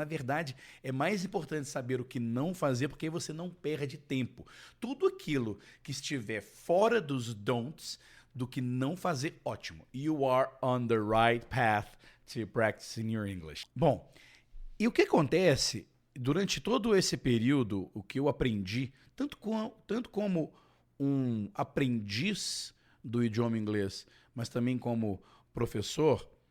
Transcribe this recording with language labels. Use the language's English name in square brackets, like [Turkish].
[Portuguese] Na verdade, é mais importante saber o que não fazer, porque aí você não perde tempo. Tudo aquilo que estiver fora dos don'ts, do que não fazer, ótimo. [English] You are on the right path to practicing your English. [Portuguese] Bom, e o que acontece durante todo esse período, o que eu aprendi, tanto como um aprendiz do idioma inglês, mas também como professor,